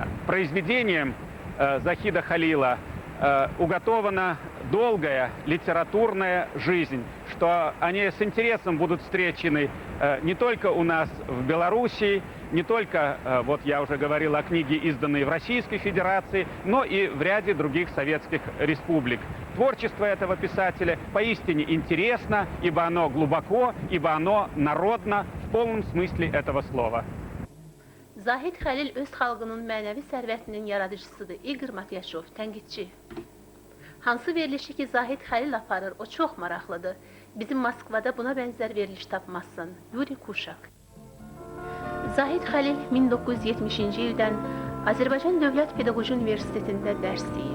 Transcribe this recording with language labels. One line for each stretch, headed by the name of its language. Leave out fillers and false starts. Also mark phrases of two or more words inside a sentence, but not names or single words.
Russian: Произведением Захида Халила уготована долгая литературная жизнь, что они с интересом будут встречены не только у нас в Белоруссии, не только, вот я уже говорил о книге, изданной в Российской Федерации, но и в ряде других советских республик. Творчество этого писателя поистине интересно, ибо оно глубоко, ибо оно народно в полном смысле этого слова.
Azerbaijani: Zahid Xəlil öz xalqının mənəvi sərvətinin yaradıcısıdır. İqor Matyaşov, tənqidçi. Hansı verilişi ki Zahid Xəlil aparır, o çox maraqlıdır. Bizim Moskvada buna bənzər veriliş tapmazsın. Yuri Kuşak. Zahid Xəlil 1970-ci ildən Azərbaycan Dövlət Pedaqoji Universitetində dərs deyir.